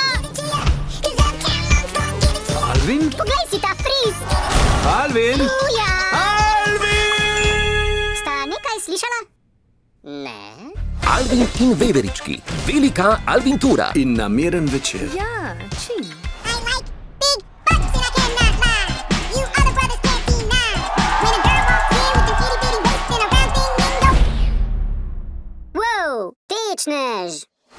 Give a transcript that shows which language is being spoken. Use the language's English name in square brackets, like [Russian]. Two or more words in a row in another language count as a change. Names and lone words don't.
[Slovenian] Alvin? Poglej si ta friz! Alvin! Uja! Alvin! Sta nekaj slišala? Ne. Alvin in Veverički. Velika Alvintura. In namiren večer. Ja, čim. [English] I like big butts and I cannot lie. You other brothers can't deny. When a girl walks in with her itty bitty waist and a round thing in the... [Slovenian] Wow, tečnež!